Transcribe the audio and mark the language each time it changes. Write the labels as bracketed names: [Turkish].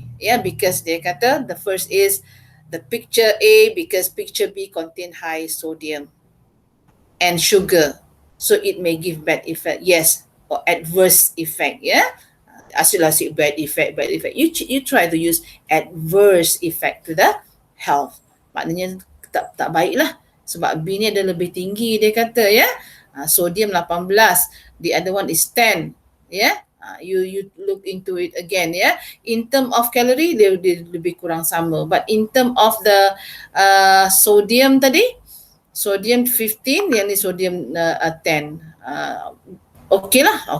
[English] Yeah, because they kata the first is the picture A because picture B contain high sodium and sugar, so it may give bad effect. Yes, or adverse effect. Yeah. Asyik bad effect. You try to use adverse effect to the health. [Malay] Maknanya tak baik lah. Sebab B ni ada lebih tinggi dia kata, ya. [English] Sodium 18, the other one is 10. Ya. You look into it again, ya. In term of calorie [Malay] dia lebih kurang sama, [English] but in term of the sodium tadi, sodium 15, yang ni sodium 10. Okay lah.